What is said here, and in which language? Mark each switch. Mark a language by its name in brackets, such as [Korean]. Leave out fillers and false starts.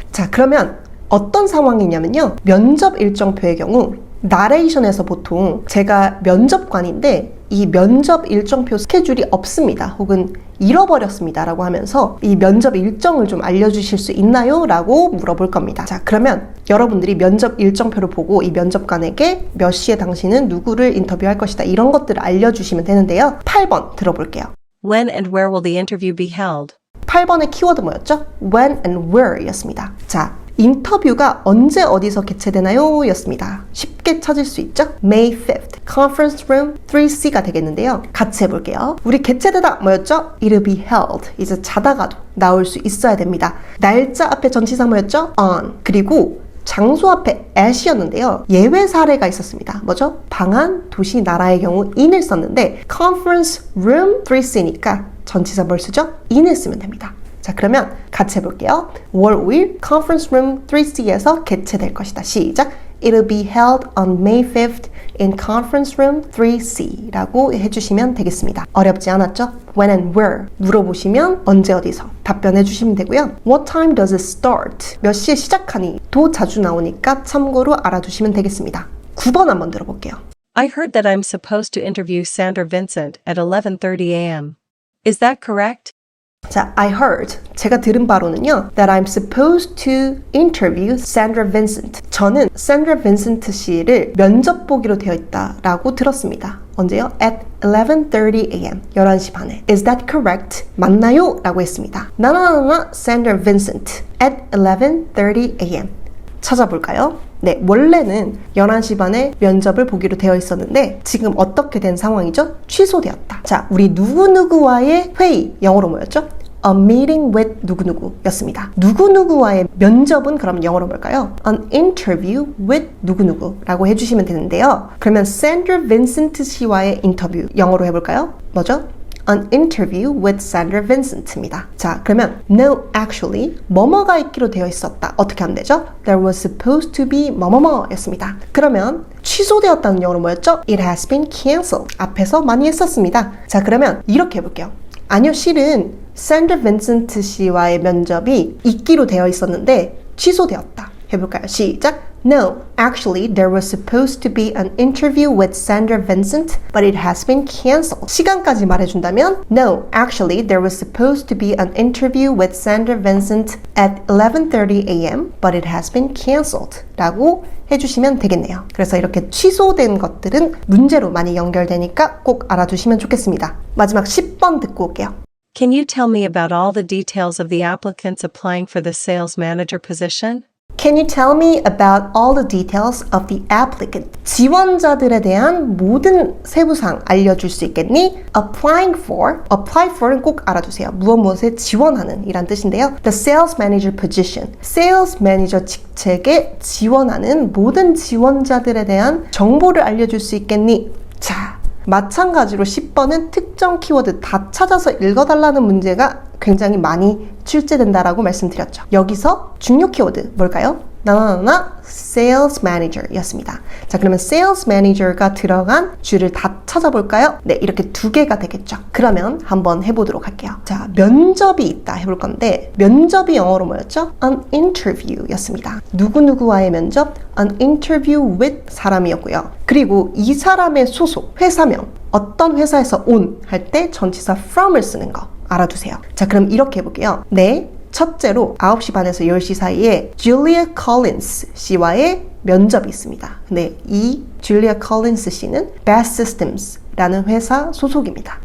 [Korean] 자, 그러면 어떤 상황이냐면요. 면접 일정표의 경우 나레이션에서 보통 제가 면접관인데 이 면접 일정표 스케줄이 없습니다. 혹은 잃어버렸습니다. 라고 하면서 이 면접 일정을 좀 알려주실 수 있나요? 라고 물어볼 겁니다. 자, 그러면 여러분들이 면접 일정표를 보고 이 면접관에게 몇 시에 당신은 누구를 인터뷰할 것이다. 이런 것들을 알려주시면 되는데요. 8번 들어볼게요. [English] When and where will the interview be held? [Korean] 8번의 키워드 뭐였죠? [English] When and where [Korean] 였습니다. 자, 인터뷰가 언제 어디서 개최되나요? 였습니다. 쉽게 쉽게 찾을 수 있죠? May 5th, conference room 3C가 되겠는데요. 같이 해볼게요. 우리 개최되다 뭐였죠? [English] It'll be held. [Korean] 이제 자다가도 나올 수 있어야 됩니다. 날짜 앞에 전치사 뭐였죠? [English] On. [Korean] 그리고 장소 앞에 at이었는데요. 예외 사례가 있었습니다. 뭐죠? 방한, 도시, 나라의 경우 in을 썼는데 conference room 3C니까 전치사 뭘 쓰죠? in을 쓰면 됩니다. 자, 그러면 같이 해볼게요. 월 5일 conference room 3C에서 개최될 것이다. 시작! [English] It'll be held on May 5th in conference room 3C [Korean] 라고 해주시면 되겠습니다. 어렵지 않았죠? When and where 물어보시면 언제 어디서 답변해 주시면 되고요. [English] What time does it start? [Korean] 몇 시에 시작하니? 도 자주 나오니까 참고로 알아두시면 되겠습니다. 9번 한번 들어볼게요. [English] I heard that I'm supposed to interview Sandra Vincent at 11:30 a.m. Is that correct? [Korean] 자, [English] I heard. [Korean] 제가 들은 바로는요. [English] That I'm supposed to interview Sandra Vincent. [Korean] 저는 Sandra Vincent 씨를 면접 보기로 되어 있다라고 들었습니다. 언제요? [English] At 11:30 a.m. [Korean] 11시 반에. [English] Is that correct? [Korean] 맞나요? 라고 했습니다. [English] 나나나나 Sandra Vincent at 11:30 a.m. [Korean] 찾아볼까요? 네, 원래는 11시 반에 면접을 보기로 되어 있었는데 지금 어떻게 된 상황이죠? 취소되었다. 자, 우리 누구누구와의 회의, 영어로 뭐였죠? [English] A meeting with [Korean] 누구누구 였습니다. 누구누구와의 면접은 그럼 영어로 뭘까요? [English] An interview with [Korean] 누구누구 라고 해주시면 되는데요. 그러면 Sandra Vincent 씨와의 인터뷰 영어로 해볼까요? 뭐죠? An interview with Sandra Vincent입니다. 자, 그러면 [English] no, actually [Korean] 뭐뭐가 있기로 되어 있었다. 어떻게 하면 되죠? [English] There was supposed to be [Korean] 뭐뭐뭐였습니다. 그러면 취소되었다는 영어로 뭐였죠? [English] It has been canceled. [Korean] 앞에서 많이 했었습니다. 자, 그러면 이렇게 해볼게요. 아니요, 실은 Sandra Vincent 씨와의 면접이 있기로 되어 있었는데 취소되었다. 해볼까요? 시작! [English] No, actually, there was supposed to be an interview with Sandra Vincent, but it has been canceled. [Korean] 시간까지 말해준다면 [English] No, actually, there was supposed to be an interview with Sandra Vincent at 11:30 a.m., but it has been canceled. [Korean] 라고 해주시면 되겠네요. 그래서 이렇게 취소된 것들은 문제로 많이 연결되니까 꼭 알아두시면 좋겠습니다. 마지막 10번 듣고 올게요. [English] Can you tell me about all the details of the applicants applying for the sales manager position? Can you tell me about all the details of the applicant? [Korean] 지원자들에 대한 모든 세부사항 알려줄 수 있겠니? Apply for는 꼭 알아두세요. 무엇에 지원하는 이란 뜻인데요. [English] The sales manager position. [Korean] sales manager 직책에 지원하는 모든 지원자들에 대한 정보를 알려줄 수 있겠니? 자, 마찬가지로 10번은 특정 키워드 다 찾아서 읽어달라는 문제가 굉장히 많이 출제된다라고 말씀드렸죠. 여기서 중요 키워드 뭘까요? 나나나나 sales manager 였습니다. 자, 그러면 sales manager가 들어간 줄을 다 찾아볼까요? 네, 이렇게 두 개가 되겠죠. 그러면 한번 해보도록 할게요. 자, 면접이 있다 해볼 건데 면접이 영어로 뭐였죠? [English] An interview 였습니다. [Korean] 누구누구와의 면접? [English] An interview with [Korean] 사람이었고요. 그리고 이 사람의 소속, 회사명, 어떤 회사에서 온 할 때 전치사 from을 쓰는 거 알아두세요. 자, 그럼 이렇게 해볼게요. 네, 첫째로 9시 반에서 10시 사이에 줄리아 콜린스 씨와의 면접이 있습니다. 근데 이 줄리아 콜린스 씨는 Best Systems 라는 회사 소속입니다.